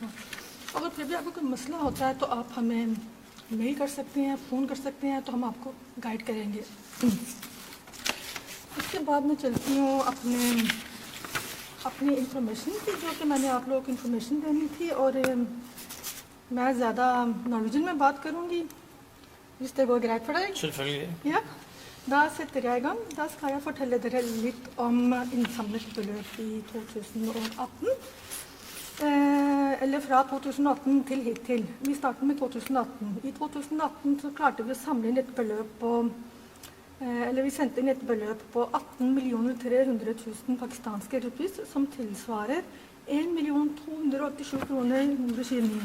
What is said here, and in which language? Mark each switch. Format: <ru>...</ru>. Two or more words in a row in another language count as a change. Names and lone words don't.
<ur>اگر پھر بھی آپ کو کوئی مسئلہ ہوتا ہے تو آپ ہمیں میل کر سکتے ہیں, فون کر سکتے ہیں, تو ہم آپ کو گائیڈ کریں گے. اس کے بعد میں چلتی ہوں اپنی انفارمیشن کی, جو کہ میں نے آپ لوگوں کو انفارمیشن دینی تھی, اور میں زیادہ نارویجن میں بات کروں گی.</ur> <no>Hvis det går greit for deg? Selvfølgelig. Ja. Da setter jeg i gang. Da skal jeg fortelle dere litt om innsamlet beløp i 2018. Eller fra 2018 til hittil. Vi starter med 2018. I 2018 så klarte vi å samle inn et beløp på vi sendte inn et beløp på 18 300 000 pakistanske rupees, som tilsvarer 1 287 kroner 129.</no>